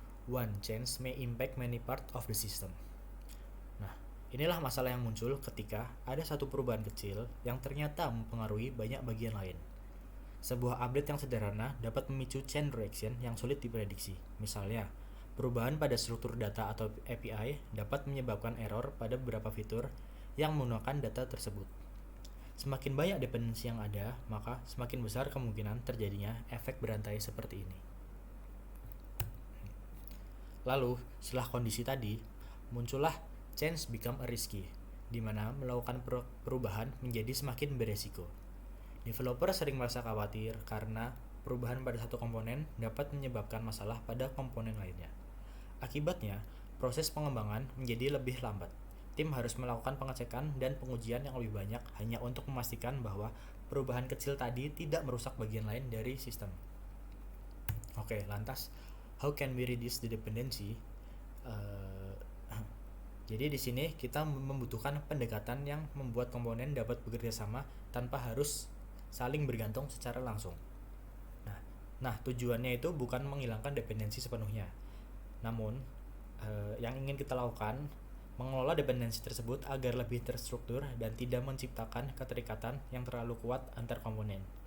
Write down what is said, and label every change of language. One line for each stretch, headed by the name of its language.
English: One change may impact many parts of the system.
Indonesian: Nah, inilah masalah yang muncul ketika ada satu perubahan kecil yang ternyata mempengaruhi banyak bagian lain. Sebuah update yang sederhana dapat memicu chain reaction yang sulit diprediksi. Misalnya, perubahan pada struktur data atau API dapat menyebabkan error pada beberapa fitur yang menggunakan data tersebut. Semakin banyak dependensi yang ada, maka semakin besar kemungkinan terjadinya efek berantai seperti ini. Lalu, setelah kondisi tadi, muncullah
English: change become a risky,
Indonesian: di mana melakukan perubahan menjadi semakin beresiko. Developer sering merasa khawatir karena perubahan pada satu komponen dapat menyebabkan masalah pada komponen lainnya. Akibatnya, proses pengembangan menjadi lebih lambat. Tim harus melakukan pengecekan dan pengujian yang lebih banyak hanya untuk memastikan bahwa perubahan kecil tadi tidak merusak bagian lain dari sistem.
English: Oke,
Indonesian: lantas
English: how can we reduce the dependency?
Indonesian: Jadi di sini kita membutuhkan pendekatan yang membuat komponen dapat bekerja sama tanpa harus saling bergantung secara langsung. Nah, tujuannya itu bukan menghilangkan dependensi sepenuhnya. Namun, yang ingin kita lakukan mengelola dependensi tersebut agar lebih terstruktur dan tidak menciptakan keterikatan yang terlalu kuat antar komponen.